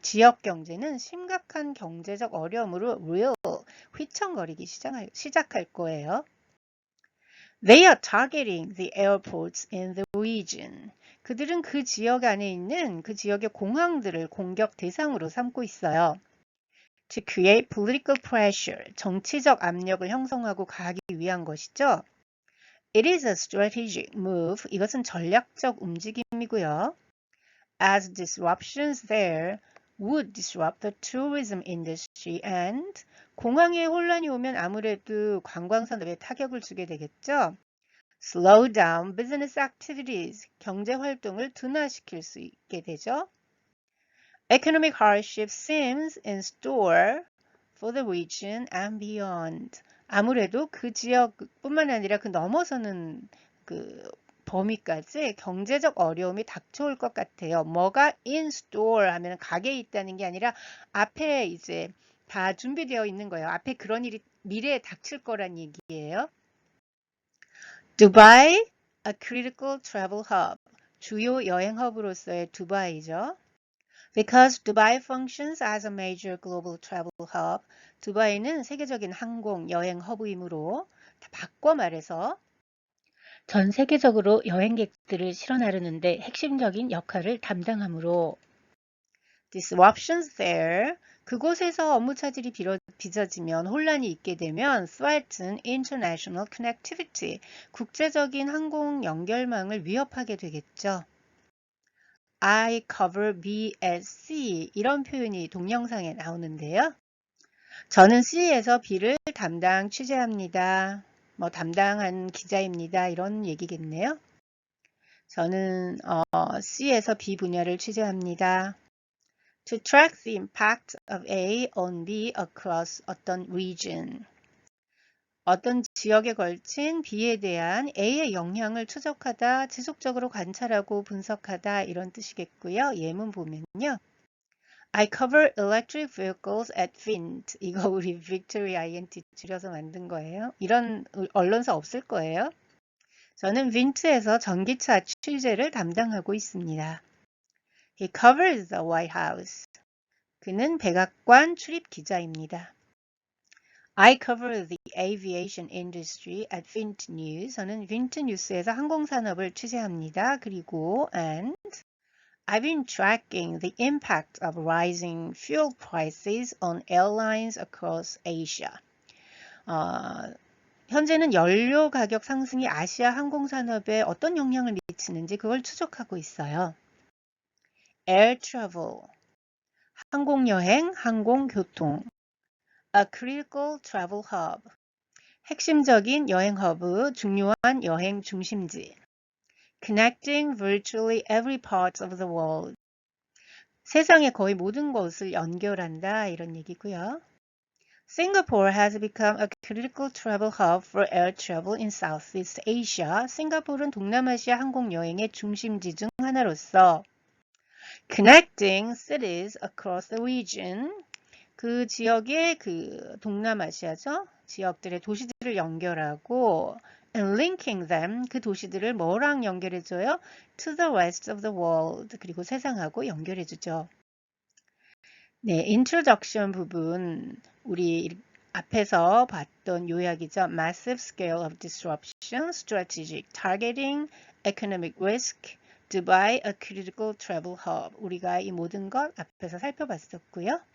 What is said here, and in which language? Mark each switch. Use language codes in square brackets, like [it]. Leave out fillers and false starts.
[ko] 지역 경제는 심각한 경제적 어려움으로 reel, 휘청거리기 시작할 거예요. [en] They are targeting the airports in the region. [ko] 그들은 그 지역 안에 있는 그 지역의 공항들을 공격 대상으로 삼고 있어요. [en] To create political pressure, [ko] 정치적 압력을 형성하고 가기 위한 것이죠. [en] It is a strategic move. [ko] 이것은 전략적 움직임이고요. [en] as disruptions there would disrupt the tourism industry and [ko] 공항에 혼란이 오면 아무래도 관광산업에 타격을 주게 되겠죠. [en] slow down business activities, [ko] 경제 활동을 둔화시킬 수 있게 되죠. [en] Economic hardship seems in store for the region and beyond. [ko] 아무래도 그 지역뿐만 아니라 그 넘어서는 그 범위까지 경제적 어려움이 닥쳐올 것 같아요. 뭐가 in store 하면 가게에 있다는 게 아니라 앞에 이제 다 준비되어 있는 거예요. 앞에 그런 일이 미래에 닥칠 거란 얘기예요. [en] Dubai, a critical travel hub. [ko] 주요 여행 허브로서의 두바이죠. Because Dubai functions as a major global travel hub, 두바이는 세계적인 항공 여행 허브이므로 다 바꿔 말해서 전 세계적으로 여행객들을 실어 나르는데 핵심적인 역할을 담당하므로 [en] disruptions there, [ko] 그곳에서 업무 차질이 빚어지면 혼란이 있게 되면 [en] threaten international connectivity, [ko] 국제적인 항공 연결망을 위협하게 되겠죠. [en] I cover B as C [ko] 이런 표현이 동영상에 나오는데요. 저는 C에서 B를 담당 취재합니다. 뭐 담당한 기자입니다. 이런 얘기겠네요. 저는 C에서 B 분야를 취재합니다. [en] To track the impact of A on B across 어떤 region. [ko] 어떤 지역에 걸친 B에 대한 A의 영향을 추적하다, 지속적으로 관찰하고 분석하다 이런 뜻이겠고요. 예문 보면요. [en] I cover electric vehicles at Vint. [ko] 이거 우리 Victory INT 줄여서 만든 거예요. 이런 언론사 없을 거예요. 저는 빈트에서 전기차 취재를 담당하고 있습니다. [en] He covers the White House. [ko] 그는 백악관 출입 기자입니다. [en] I cover the aviation industry at Vint News. [ko] 저는 빈트 뉴스에서 항공산업을 취재합니다. [en] 그리고 and I've been tracking the impact of rising fuel prices on airlines across Asia. [ko] 현재는 연료 가격 상승이 아시아 항공산업에 어떤 영향을 미치는지 그걸 추적하고 있어요. [en] Air travel, [ko] 항공여행, 항공교통. [en] A critical travel hub, [ko] 핵심적인 여행 허브, 중요한 여행 중심지. [en] Connecting virtually every part of the world. [ko] 세상의 거의 모든 것을 연결한다 이런 얘기고요. [en] Singapore has become a critical travel hub for air travel in Southeast Asia. [ko] 싱가포르는 동남아시아 항공 여행의 중심지 중 하나로서 [en] connecting cities across the region. [ko] 그 지역의 그 동남아시아죠. 지역들의 도시들을 연결하고 [en] and linking them. [ko] 그 도시들을 뭐랑 연결해줘요? [en] To the rest of the world. [ko] 그리고 세상하고 연결해주죠. 네, introduction 부분 우리 앞에서 봤던 요약이죠. [en] Massive scale of disruption, strategic targeting, economic risk, Dubai a critical travel hub. [ko] 우리가 이 모든 것 앞에서 살펴봤었고요.